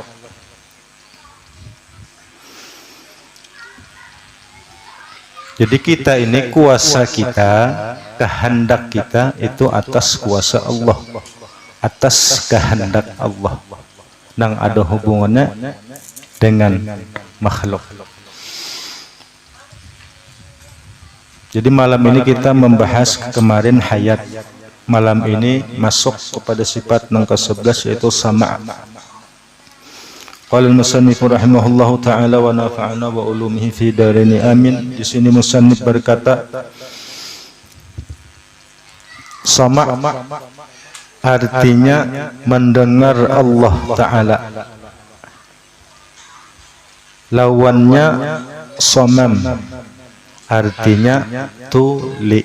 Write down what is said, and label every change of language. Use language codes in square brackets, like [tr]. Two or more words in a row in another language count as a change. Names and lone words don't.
[bjn] Jadi kita ini kuasa kita, kehendak kita itu atas kuasa Allah, atas kehendak Allah. Nang ada hubungannya dengan makhluk. Jadi malam ini kita membahas kemarin hayat. Malam ini masuk kepada sifat nang ke-11 yaitu sama'. [ar] قال المصنف رحمه الله تعالى ونفعنا وعلومه في دارين آمين. [bjn] Di sini musannif berkata sama' artinya mendengar [ar] الله تعالى. [bjn] Lawannya somam, artinya tuli.